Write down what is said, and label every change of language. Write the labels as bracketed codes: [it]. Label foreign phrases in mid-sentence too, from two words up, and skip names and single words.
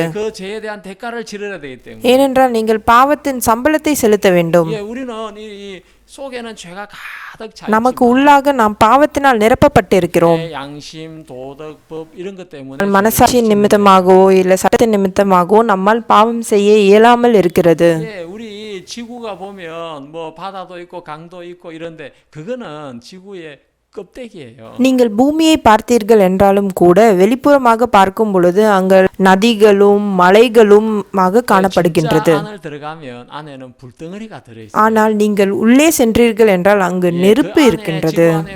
[ta] ஏனென்றால் நீங்கள் பாவத்தின் சம்பளத்தை செலுத்த வேண்டும். நமக்கு உள்ளாக நாம் பாவத்தினால் நிரப்பப்பட்டிருக்கிறோம். மனசாட்சியின் நிமித்தமாகவோ இல்ல சட்டத்தின் நிமித்தமாகவோ நம்மால் பாவம் செய்ய இயலாமல் இருக்கிறது. [ko] 지구가 보면 뭐 바다도 있고 강도 있고 이런데 그거는 지구의 [ta] நீங்கள் பூமியை பார்த்தீர்கள் என்றாலும் கூட வெளிப்புறமாக பார்க்கும் பொழுது அங்கு நதிகளும் மலைகளும் காணப்படுகின்றது. ஆனால் நீங்கள் உள்ளே சென்றீர்கள் என்றால் அங்கு நெருப்பு இருக்கின்றது.